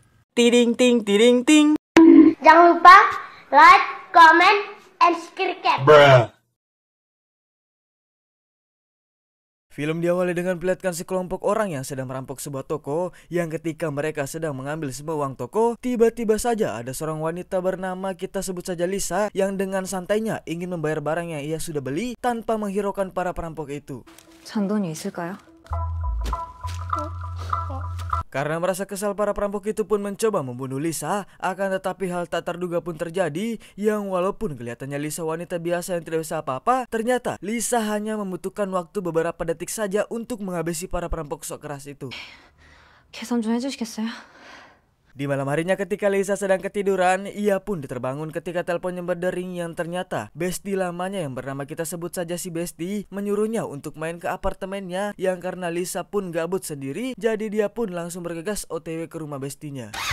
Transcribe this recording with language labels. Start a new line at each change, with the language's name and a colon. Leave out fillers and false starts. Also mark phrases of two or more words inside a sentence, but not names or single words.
Indonesian: Tiding ting tiding ting. Jangan lupa
English: like, comment, and subscribe.
Indonesian: Film diawali dengan perlihatkan sekelompok orang yang sedang merampok sebuah toko, yang ketika mereka sedang mengambil semua uang toko, tiba-tiba saja ada seorang wanita bernama, kita sebut saja Lisa, yang dengan santainya ingin membayar barang yang ia sudah beli tanpa menghiraukan para perampok itu.
Korean: 잔돈이 있을까요?
Indonesian: Karena merasa kesal, para perampok itu pun mencoba membunuh Lisa, akan tetapi hal tak terduga pun terjadi, yang walaupun kelihatannya Lisa wanita biasa yang tidak bisa apa-apa, ternyata Lisa hanya membutuhkan waktu beberapa detik saja untuk menghabisi para perampok sok keras itu.
Korean: 계산 좀 해주시겠어요?
Indonesian: Di malam harinya ketika Lisa sedang ketiduran, ia pun diterbangun ketika teleponnya berdering, yang ternyata Besti lamanya yang bernama, kita sebut saja si Besti, menyuruhnya untuk main ke apartemennya, yang karena Lisa pun gabut sendiri, jadi dia pun langsung bergegas OTW ke rumah Bestinya.